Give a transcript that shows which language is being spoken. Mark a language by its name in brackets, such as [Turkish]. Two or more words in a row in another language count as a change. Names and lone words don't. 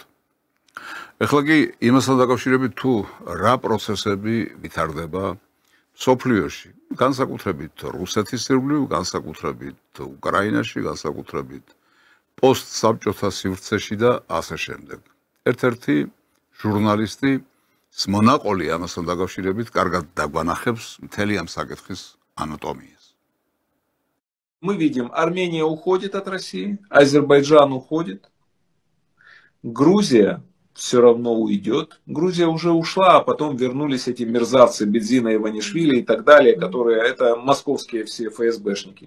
[Georgian] ეხლა კი იმასთან დაკავშირებით თუ რა პროცესები ვითარდება მსოფლიოში, განსაკუთრებით რუსეთის ირგვლივ, განსაკუთრებით უკრაინაში, განსაკუთრებით პოსტსაბჭოთა სივრცეში და ასე შემდეგ. ერთ-ერთი ჟურნალისტი მონაყოლი ამასთან დაკავშირებით კარგად დაგვანახებს მთელი ამ საკითხის анатомией. [Russian] Мы видим, Армения уходит от России, Азербайджан уходит, Грузия все равно уйдет. Грузия уже ушла, а потом вернулись эти мерзавцы Бедзина, Иванишвили и так далее, которые это московские все ФСБшники.